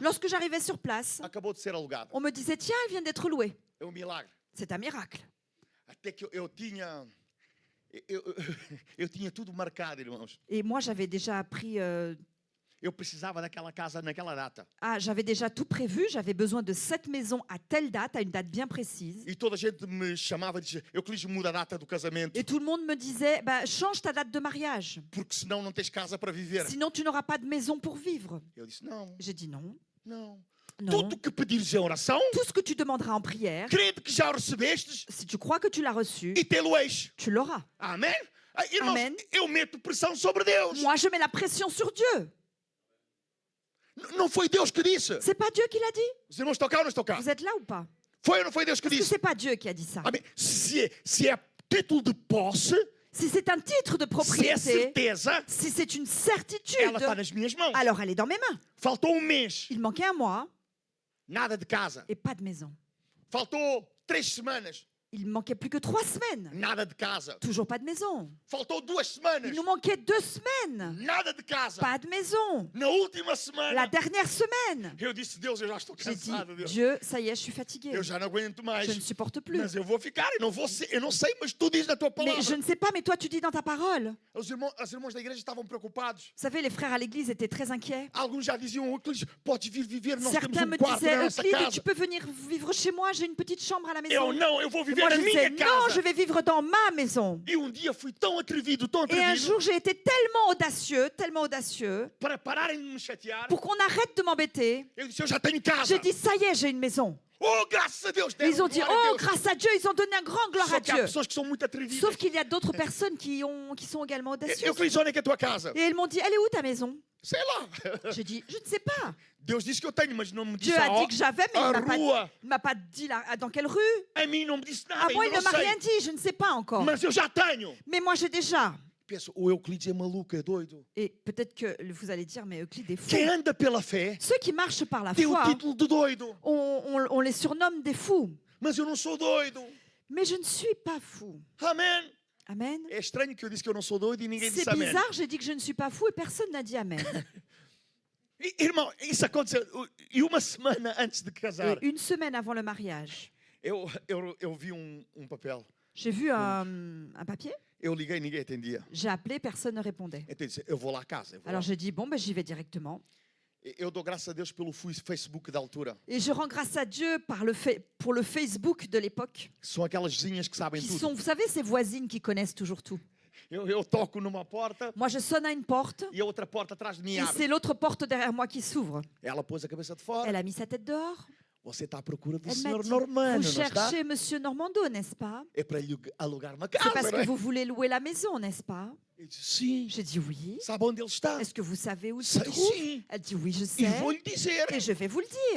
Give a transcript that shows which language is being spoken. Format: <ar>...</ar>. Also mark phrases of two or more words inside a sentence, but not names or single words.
<fr>Lorsque j'arrivais sur place,</fr> <pt>acabou de ser alugada.</pt> <fr>on me disait, tiens, elle vient d'être louée.</fr> <pt>É um milagre.</pt> <fr>C'est un miracle.</fr> <pt>Até que eu tinha... Eu tinha tudo marcado, irmãos.</pt> <fr>Et moi, j'avais déjà pris...</fr> <pt>Eu precisava daquela casa naquela data.</pt> <fr>j'avais déjà tout prévu. J'avais besoin de cette maison à telle date, à une date bien précise.</fr> <pt>E toda a gente me chamava e dizia, Euclides, muda a data do casamento,</pt> <fr>Et tout le monde me disait, bah, change ta date de mariage.</fr> <pt>porque senão não tens casa para viver.</pt> <fr>Sinon, tu n'auras pas de maison pour vivre.</fr> <pt>Eu disse, não,</pt> <fr>J'ai dit non.</fr> <pt>não.</pt> <fr>Non.</fr> <pt>Tudo que pedires em oração,</pt> <fr>Tout ce que tu demanderas en prière,</fr> <pt>crendo que já o recebestes</pt> <fr>si tu crois que tu l'as reçu,</fr> <pt>e tê-lo-eis.</pt> <fr>tu l'auras.</fr> <pt>Amém? Irmãos, Amém. eu meto pressão sobre Deus.</pt> <fr>Moi, je mets la pression sur Dieu.</fr> <pt>Não foi Deus que disse.</pt> <fr>C'est pas Dieu qui l'a dit.</fr> <pt>Os irmãos estão cá ou não estão cá?</pt> <fr>Vous êtes là ou pas?</fr> <pt>Foi ou não foi Deus que</pt> <fr>Parce que</fr> <pt>disse?</pt> <fr>c'est pas Dieu qui a dit ça.</fr> <pt>Amém? Se é título de posse,</pt> <fr>Si c'est un titre de</fr> <pt>se é</pt> <fr>propriété,</fr> <pt>certeza,</pt> <fr>si c'est une certitude,</fr> <pt>ela está nas minhas mãos.</pt> <fr>alors elle est dans mes mains.</fr> <pt>Faltou um mês,</pt> <fr>Il manquait un mois</fr> <pt>nada de casa.</pt> <fr>et pas de maison.</fr> <pt>Faltou 3 semanas,</pt> <fr>Il ne manquait plus que 3 semaines.</fr> <pt>nada de casa.</pt> <fr>Toujours pas de maison.</fr> <pt>Faltou 2 semanas,</pt> <fr>Il nous manquait 2 semaines.</fr> <pt>nada de casa.</pt> <fr>Pas de maison.</fr> <pt>Na última</pt> <fr>La</fr> <pt>semana,</pt> <fr>dernière semaine.</fr> <pt>eu disse, Deus, eu já estou</pt> <fr>J'ai dit,</fr> <pt>cansado, Deus.</pt> <fr>Dieu, ça y est, je suis fatiguée.</fr> <pt>Eu já não aguento mais.</pt> <fr>Je ne supporte plus.</fr> <pt>Mas eu vou ficar, eu não sei, mas tu dizes na tua</pt> <fr>Mais je</fr> <pt>palavra.</pt> <fr>ne sais pas, mais toi, tu dis dans ta parole.</fr> <pt>Os irmãos da igreja estavam preocupados.</pt> <fr>Vous savez, les frères à l'église étaient très inquiets.</fr> <pt>Alguns já diziam, Euclides, podes vir viver, nós</pt> <fr>Certains</fr> <pt>temos</pt> <fr>me</fr> <pt>quarto na</pt> <fr>disaient,</fr> <pt>nossa</pt> <fr>Euclide,</fr> <pt>casa.</pt> <fr>tu peux venir vivre chez moi, j'ai une petite chambre à la</fr> <pt>Eu</pt> <fr>maison.</fr> <pt>não, eu vou</pt> <fr>Et</fr> <pt>viver</pt> <fr>moi,</fr> <pt>na</pt> <fr>je disais,</fr> <pt>minha</pt> <fr>non,</fr> <pt>casa.</pt> <fr>je vais vivre dans ma maison.</fr> <pt>E um dia fui tão atrevido,</pt> <fr>Et un jour, j'ai été tellement audacieux,</fr> <pt>para pararem de me chatear.</pt> <fr>pour qu'on arrête de m'embêter.</fr> <pt>Eu disse, eu já tenho casa.</pt> <fr>J'ai dit, ça y est, j'ai une maison.</fr> <pt>Oh, graças a Deus.</pt> <fr>Et</fr> <pt>deram</pt> <fr>ils ont dit,</fr> <pt>glória a</pt> <fr>oh,</fr> <pt>Deus.</pt> <fr>grâce à Dieu, ils ont donné un grand gloire à</fr> <pt>Só que há</pt> <fr>Dieu.</fr> <pt>pessoas que são muito atrevidas.</pt> <fr>Sauf qu'il y a d'autres personnes qui sont également audacieuses.</fr> <pt>Euclides, onde é que é a tua casa?</pt> <fr>Et elles m'ont dit, elle est où ta maison?</fr> <pt>Sei lá.</pt> <fr>J'ai dit, je ne sais pas.</fr> <pt>Deus disse que eu tenho, mas não me disse</pt> <fr>Dieu a</fr> <pt>a</pt> <fr>dit que j'avais, mais</fr> <pt>a</pt> <fr>il</fr> <pt>rua.</pt> <fr>ne m'a pas dit dans quelle rue.</fr> <pt>A mim não me disse</pt> <fr>À</fr> <pt>nada,</pt> <fr>moi, il</fr> <pt>ainda</pt> <fr>ne</fr> <pt>não</pt> <fr>m'a</fr> <pt>sei.</pt> <fr>rien dit, je ne sais pas encore.</fr> <pt>Mas eu já tenho.</pt> <fr>Mais moi, j'ai déjà.</fr> <pt>Penso, o Euclides é maluco, é doido.</pt> <fr>Et peut-être que vous allez dire, mais Euclide est fou.</fr> <pt>Quem anda pela fé</pt> <fr>Ceux qui marchent par la</fr> <pt>tem o</pt> <fr>foi,</fr> <pt>título de doido.</pt> <fr>on les surnomme des fous.</fr> <pt>Mas eu não sou doido.</pt> <fr>Mais je ne suis pas fou.</fr> <pt>Amém?</pt> <fr>Amen.</fr> <pt>É estranho que eu disse que eu não sou doido e ninguém</pt> <fr>C'est</fr> <pt>disse amém.</pt> <fr>bizarre, j'ai dit que je ne suis pas fou et personne n'a dit Amen.</fr> <pt>Irmão, isso aconteceu. E uma semana antes de casar,</pt> <fr>Et une semaine avant le mariage,</fr> <pt>eu vi papel.</pt> <fr>j'ai vu un papier,</fr> <pt>Eu liguei, ninguém atendia.</pt> <fr>j'ai appelé, personne ne répondait.</fr> <pt>Então eu disse, eu vou lá à casa. Eu, vou</pt> <fr>Alors</fr> <pt>lá.</pt> <fr>j'ai dit, bon, ben, j'y vais directement.</fr> <pt>Eu dou graças a Deus pelo Facebook da altura.</pt> <fr>Et je rends grâce à Dieu pour le Facebook de l'époque,</fr> <pt>São aquelas vizinhas que sabem</pt> <fr>qui</fr> <pt>tudo.</pt> <fr>sont, vous savez, ces voisines qui connaissent toujours tout.</fr> <pt>Eu toco numa porta</pt> <fr>Moi, je sonne à une porte,</fr> <pt>e a outra porta atrás de mim</pt> <fr>et</fr> <pt>abre.</pt> <fr>c'est l'autre porte derrière moi qui s'ouvre.</fr> <pt>Ela pôs a cabeça de fora.</pt> <fr>Elle a mis sa tête dehors.</fr> <pt>Você está à procura do</pt> <fr>Elle m'a</fr> <pt>senhor</pt> <fr>dit,</fr> <pt>Normando,</pt> <fr>vous</fr> <pt>não está?</pt> <fr>cherchez Monsieur Normando, n'est-ce pas?</fr> <pt>É para lhe alugar uma</pt> <fr>C'est</fr> <pt>casa,</pt> <fr>parce</fr> <pt>não</pt> <fr>que</fr> <pt>é?</pt> <fr>vous voulez louer la maison, n'est-ce pas?</fr> <pt>Eu disse, sim.</pt> <fr>J'ai dit oui.</fr> <pt>Sabe onde ele está?</pt> <fr>Est-ce que vous savez où il se</fr> <pt>Sei</pt> <fr>trouve?</fr> <pt>sim.</pt> <fr>Elle dit oui, je</fr> <pt>E</pt> <fr>sais.</fr> <pt>vou-lhe dizer.</pt> <fr>Et je vais vous le dire.</fr>